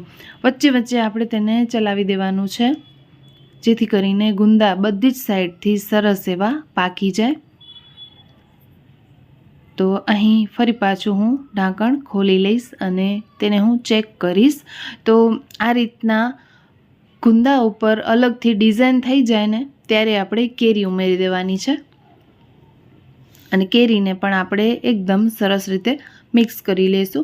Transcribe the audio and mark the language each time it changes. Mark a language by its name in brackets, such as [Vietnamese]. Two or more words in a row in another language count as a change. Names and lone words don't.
[Gujarati] વચ્ચે વચ્ચે આપણે તેને ચલાવી દેવાનું છે, જેથી કરીને ગુંદા બધી જ સાઇડથી સરસ એવા પાકી જાય। તો અહીં ફરી પાછું હું ઢાંકણ ખોલી લઈશ અને તેને હું ચેક કરીશ। તો આ રીતના ગુંદા ઉપર અલગથી ડિઝાઇન થઈ જાય ને ત્યારે આપણે કેરી ઉમેરી દેવાની છે અને કેરીને પણ આપણે એકદમ સરસ રીતે મિક્સ કરી લઈશું.